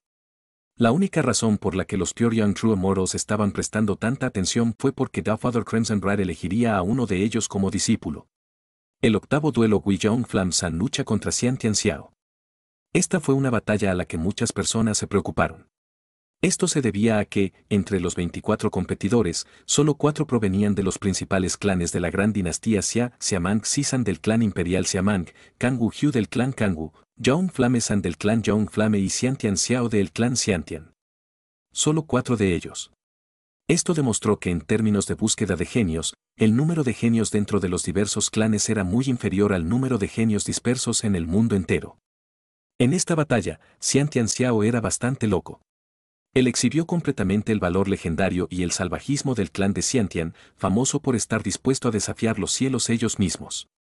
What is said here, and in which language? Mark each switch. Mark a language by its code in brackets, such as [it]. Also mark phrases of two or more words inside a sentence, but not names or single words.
[es] La única razón por la que los Pure Young True Immortals estaban prestando tanta atención fue porque Godfather Crimson Bride elegiría a uno de ellos como discípulo. El octavo duelo Wei Yong Flam San lucha contra Xian Tianxiao. Esta fue una batalla a la que muchas personas se preocuparon. Esto se debía a que, entre los 24 competidores, solo 4 provenían de los principales clanes de la gran dinastía Xia, Xiamang Xisan del clan imperial Xiamang, Kangwu Hu del clan Kangwu, Zhong Flame San del clan Zhong Flame y Xiantian Xiao del clan Xiantian. Solo 4 de ellos. Esto demostró que en términos de búsqueda de genios, el número de genios dentro de los diversos clanes era muy inferior al número de genios dispersos en el mundo entero. En esta batalla, Xiantian Xiao era bastante loco. Él exhibió completamente el valor legendario y el salvajismo del clan de Xiantian, famoso por estar dispuesto a desafiar los cielos ellos mismos.